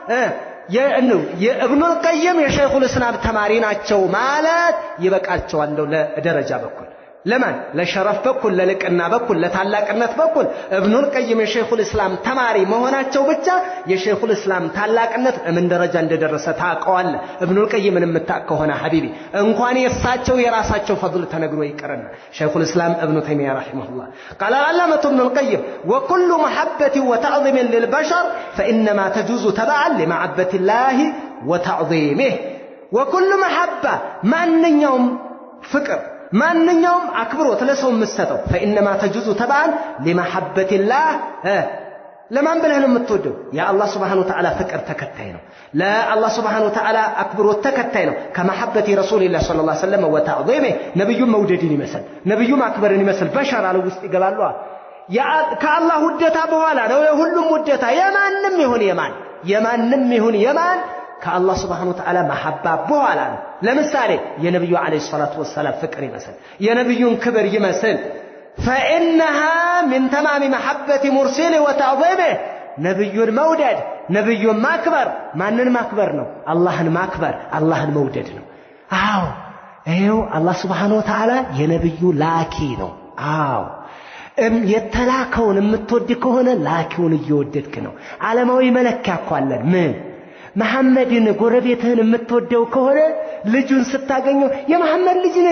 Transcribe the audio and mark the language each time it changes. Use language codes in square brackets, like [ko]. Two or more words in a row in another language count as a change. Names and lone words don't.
[am] የኢብኑ ቀይም የሼኹል እስላም ተማሪ ናቸው ማለት ይበቃቸዋል ለደረጃ በኩል ለማን ለሸረፍ በኩል ለልቅና በኩል ለታላቅነት በኩል ኢብኑ ቀይም የሼኹል እስላም ተማሪ መሆናቸው ብቻ የሼኹል እስላም ታላቅነት ምን ደረጃ እንደደረሰ ታውቀዋል ኢብኑ ቀይምን የምታውቅ ከሆነ ሐቢቢ እንኳን የሳቸው የራሳቸው ፈድል ተነግሮ ይቀርና ሼኹል እስላም ኢብኑ ተይሚያ ረሂመሁላህ [ar] قال علامة ابن القيم وكل محبة وتعظيم للبشر فإنما تجوز تبعا لمحبة الله وتعظيمه وكل محبة [am] ማንኛውም ፍቅር ማንኛውም አክብሮት ለሰው መስጠው [ar] فإنما تجوز تبعا لمحبة الله [am] ለማን ብለህ ነው የምትወደው የአላህ [ar] سبحانه وتعالى [am] ፍቅር ተከታይ ነው ለአላህ [ar] سبحانه وتعالى [am] አክብሮት ተከታይ ነው ከመሐበቲ [ar] رسول الله صلى الله عليه وسلم وتعظيمه [am] ነብዩ መውደድን ይመስል ነብዩ ማክበርን ይመስል በሸር አለ ውስጥ ይገባሉ ከአላህ ውደታ በኋላ ነው የሁሉም ውደታ የማንም ይሁን የማን ከአላህ [ar] سبحانه وتعالى [am] መሐባ በኋላ ነው ለምሳሌ የነብዩ [ar] عليه الصلاة والسلام [am] ፍቅር ይመስል የነብዩን ክብር ይመስል [ar] فإنها من تمام محبة مرسله وتعظيمه [am] ነብዩን መውደድ ነብዩን ማክበር ማንን ማክበር ነው አላህን ማክበር አላህን መውደድ ነው አዎ ይሄው አላህ [ar] سبحانه وتعالى [am] የነብዩ ላኪ ነው አዎ የተላከውን የምትወድ ከሆነ ላኪውን እየወደድክ ነው ዓለማዊ መለኪያ እኮ አለን ምን መሐመድን ጎረቤትህን የምትወደው ከሆነ ልጁን ስታገኘው የመሐመድ ልጅ ነህ